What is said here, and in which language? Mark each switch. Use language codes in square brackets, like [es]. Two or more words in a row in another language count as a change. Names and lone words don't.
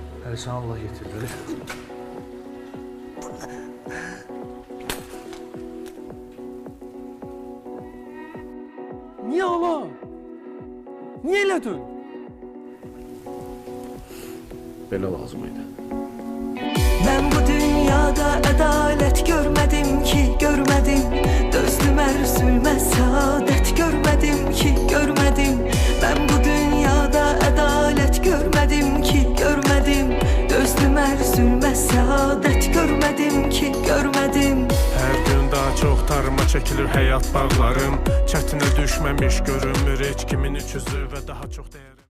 [az] Əli, sən Allah yetirdir. Niyə ala? Niyə elədin? Belə lazım idi. [tr] Ben bu dünyada adalet görmedim ki görmedim. Dözdüm her zulme saadet görmedim ki görmedim. Ben bu dünyada adalet görmedim ki görmedim. Dözdüm her zulme saadet görmedim ki görmedim. [az] Hər gün daha çox tarıma çəkilir həyat bağlarım. Çətinə düşməmiş görünmür heç kimin üç üzü və daha çox dəyər.